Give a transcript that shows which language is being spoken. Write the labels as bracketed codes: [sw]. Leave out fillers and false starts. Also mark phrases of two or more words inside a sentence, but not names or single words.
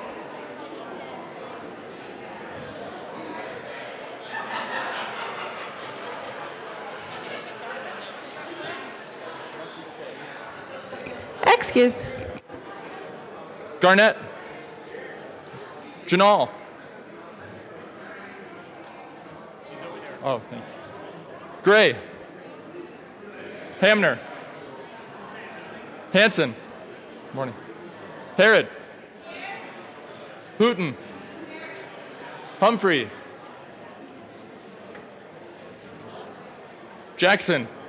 [en] Excused. Garnett. Janal. Oh, thank you. Gray. Hamner. Hanson. Morning. Harrod. Hooten. Humphrey. Jackson.